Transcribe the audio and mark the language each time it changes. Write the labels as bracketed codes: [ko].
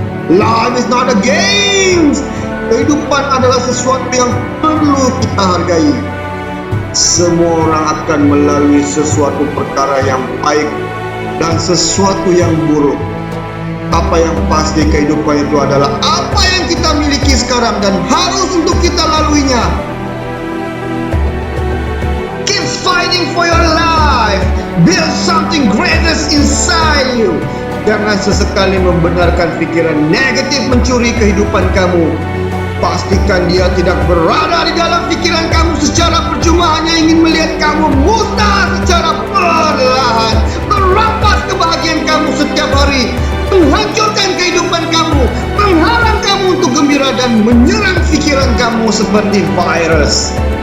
[en] Life is not a game. [ms] Kehidupan adalah sesuatu yang perlu kita hargai. Semua orang akan melalui sesuatu perkara yang baik dan sesuatu yang buruk. Apa yang pasti kehidupan itu adalah apa yang kita miliki sekarang dan harus untuk kita laluinya. [en] Keep fighting for your life. Build something greater inside you. [ms] Jangan sesekali membenarkan pikiran negatif mencuri kehidupan kamu. Pastikan dia tidak berada di dalam pikiran kamu secara percuma, hanya ingin melihat kamu musnah secara perlahan, merampas kebahagiaan kamu setiap hari, menghancurkan kehidupan kamu, menghalang kamu untuk gembira dan menyerang pikiran kamu seperti virus.